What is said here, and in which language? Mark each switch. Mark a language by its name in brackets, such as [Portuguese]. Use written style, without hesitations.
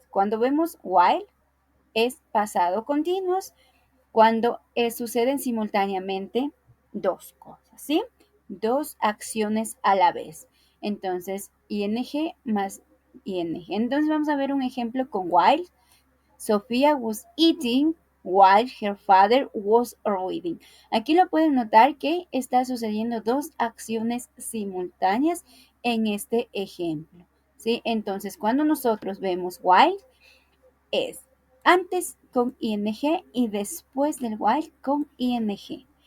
[Spanish] Cuando vemos while, es pasado continuos cuando suceden simultáneamente dos cosas, ¿sí? Dos acciones a la vez. Entonces, ing más ing. Entonces, vamos a ver un ejemplo con while. [English] Sofía was eating while her father was reading. [Spanish] Aquí lo pueden notar que está sucediendo dos acciones simultáneas en este ejemplo, ¿sí? Entonces, cuando nosotros vemos while, es antes con ing y después del while con ing.